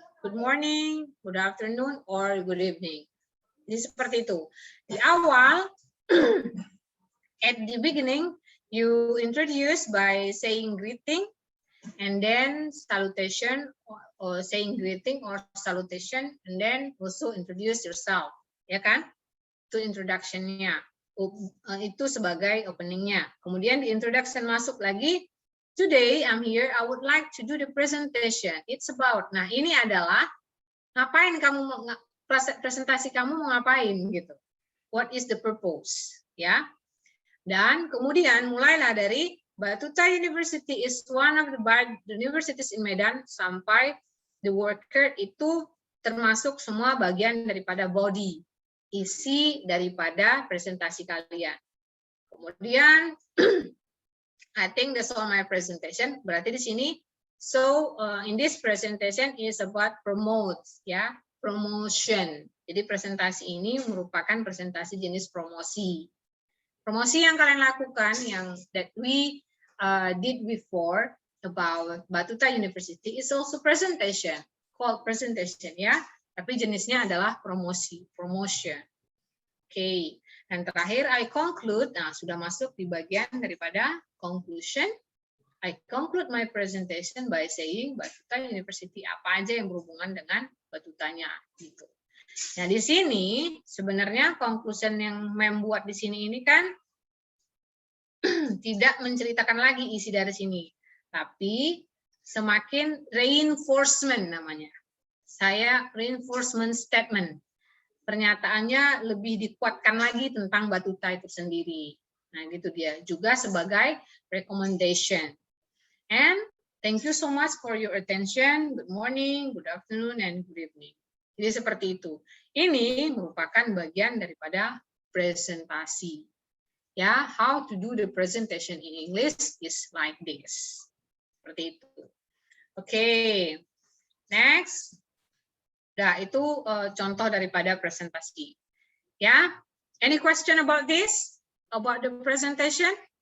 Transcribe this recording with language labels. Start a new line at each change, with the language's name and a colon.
English: Good morning, good afternoon, or good evening.
Indonesian: Jadi seperti itu. Di awal,
English: at the beginning, you introduce by saying greeting, and then salutation, or saying greeting or salutation, and then also introduce yourself,
Indonesian: ya kan? Itu introduction-nya, itu sebagai opening-nya. Kemudian di introduction masuk lagi,
English: today I'm here, I would like to do the presentation. It's about,
Indonesian: nah ini adalah ngapain kamu, presentasi kamu mau ngapain gitu.
English: What is the purpose,
Indonesian: ya? Dan kemudian mulailah dari Batuta University
English: is one of the universities in Medan
Indonesian: sampai
English: the worker
Indonesian: itu termasuk semua bagian daripada body, isi daripada presentasi kalian. Kemudian
English: I think that's all my presentation.
Indonesian: Berarti di sini,
English: so in this presentation is about promote, ya, promotion.
Indonesian: Jadi presentasi ini merupakan presentasi jenis promosi. Promosi yang kalian lakukan, yang
English: that we did before about Batuta University is also presentation, called presentation, ya.
Indonesian: Tapi jenisnya adalah promosi, promotion. Oke, dan terakhir
English: I conclude,
Indonesian: nah sudah masuk di bagian daripada conclusion.
English: I conclude my presentation by saying
Indonesian: Batuta University apa aja yang berhubungan dengan Batutanya gitu. Nah, di sini sebenarnya conclusion yang Mem buat di sini ini kan tidak menceritakan lagi isi dari sini, tapi semakin reinforcement namanya. Saya reinforcement statement. Pernyataannya lebih dikuatkan lagi tentang Batuta itu sendiri. Nah, gitu dia. Juga sebagai recommendation.
English: And thank you so much for your attention. Good morning, good afternoon, and good evening.
Indonesian: Jadi seperti itu. Ini merupakan bagian daripada presentasi.
English: Ya, how to do the presentation in English is like this.
Indonesian: Seperti itu. Oke. Next. Nah, itu contoh daripada presentasi. Ya.
English: Any question about this? About the presentation?